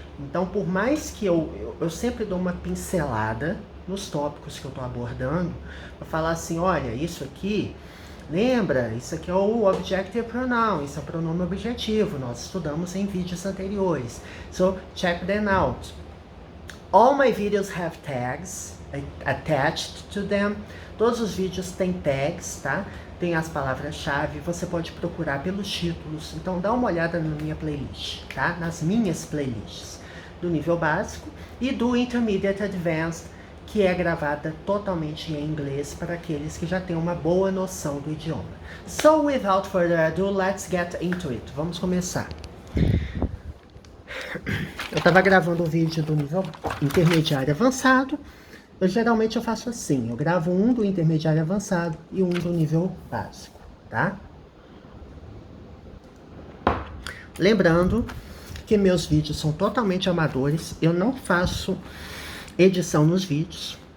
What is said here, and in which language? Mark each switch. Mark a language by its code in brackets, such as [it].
[pt] Então, por mais que eu sempre dou uma pincelada nos tópicos que eu estou abordando, para falar assim, olha, isso aqui, lembra, isso aqui é o objective pronoun, isso é o pronome objetivo, nós estudamos em vídeos anteriores. [en] So, check them out. All my videos have tags attached to them. [pt] Todos os vídeos têm tags, tá? Tem as palavras-chave, você pode procurar pelos títulos. Então dá uma olhada na minha playlist, tá? Nas minhas playlists do nível básico e do Intermediate Advanced, que é gravada totalmente em inglês para aqueles que já têm uma boa noção do idioma. [en] So, without further ado, let's get into it. [pt] Vamos começar. Eu estava gravando um vídeo do nível intermediário avançado. Geralmente eu faço assim, eu gravo um do intermediário avançado e um do nível básico, tá? Lembrando que meus vídeos são totalmente amadores, eu não faço edição nos vídeos.